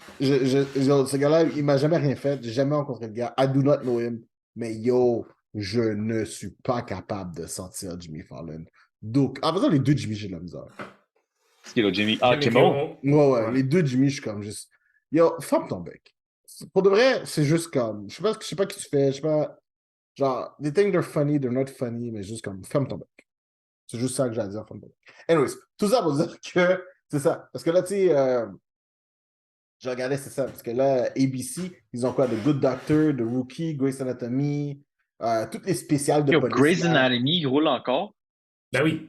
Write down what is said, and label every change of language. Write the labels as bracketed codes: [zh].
[fr] Ce gars-là, il m'a jamais rien fait. J'ai jamais rencontré le gars. [en] I do not know him. [fr] Mais yo, je ne suis pas capable de sortir Jimmy Fallon. Donc, en faisant les deux Jimmy, j'ai de la misère. Ce qui est là, Jimmy. Ah, Jimmy Kimmel? Kimmel. Ouais, ouais, Ouais. les deux Jimmy, je suis comme juste. Yo, ferme ton bec. Pour de vrai, c'est juste comme. Je sais pas qui tu fais. Je sais pas. Genre, [en] they think they're funny, they're not funny, [fr] mais juste comme, ferme ton bec. C'est juste ça que j'ai à dire, ferme ton bec. Anyways, tout ça pour dire que c'est ça. Parce que là, tu sais, je regardais, c'est ça. Parce que là, ABC, ils ont quoi? The Good Doctor, The Rookie, Grey's Anatomy, toutes les spéciales de Yo, police, Grey's là. Anatomy, il roule encore? Ben oui.